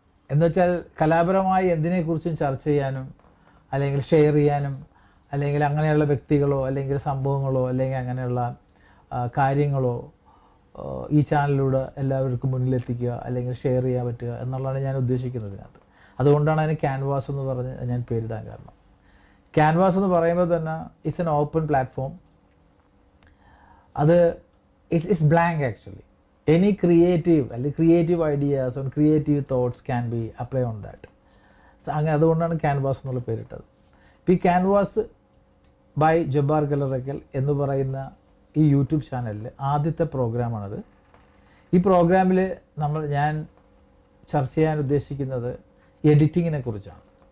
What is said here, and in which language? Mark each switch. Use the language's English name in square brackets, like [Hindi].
[Malayalam] എന്നുവെച്ചാൽ കലാപരമായി എന്തിനെക്കുറിച്ചും ചർച്ച ചെയ്യാനും അല്ലെങ്കിൽ ഷെയർ ചെയ്യാനും അല്ലെങ്കിൽ അങ്ങനെയുള്ള വ്യക്തികളോ അല്ലെങ്കിൽ സംഭവങ്ങളോ അല്ലെങ്കിൽ അങ്ങനെയുള്ള കാര്യങ്ങളോ ഈ ചാനലിലൂടെ എല്ലാവർക്കും മുന്നിലെത്തിക്കുക അല്ലെങ്കിൽ ഷെയർ ചെയ്യാൻ പറ്റുക എന്നുള്ളതാണ് ഞാൻ ഉദ്ദേശിക്കുന്നത് ഇതിനകത്ത്. അതുകൊണ്ടാണ് അതിന് ക്യാൻവാസ് എന്ന് പറഞ്ഞ് ഞാൻ പേരിടാൻ കാരണം. ക്യാൻവാസ് എന്ന് പറയുമ്പോൾ തന്നെ [English] It's an open platform. അത് it's blank actually. Any creative ideas or creative thoughts can be applied on that. [Malayalam] So അതുകൊണ്ടാണ് ക്യാൻവാസ് എന്നുള്ള പേരിട്ടത്. ഇപ്പോൾ ഈ ക്യാൻവാസ് ബൈ ജബ്ബാർ കല്ലറയ്ക്കൽ എന്ന് പറയുന്ന ഈ യൂട്യൂബ് ചാനലിൽ ആദ്യത്തെ പ്രോഗ്രാമാണത്. ഈ പ്രോഗ്രാമിൽ ഞാൻ ചർച്ച ചെയ്യാൻ ഉദ്ദേശിക്കുന്നത് എഡിറ്റിങ്ങിനെ കുറിച്ചാണ്.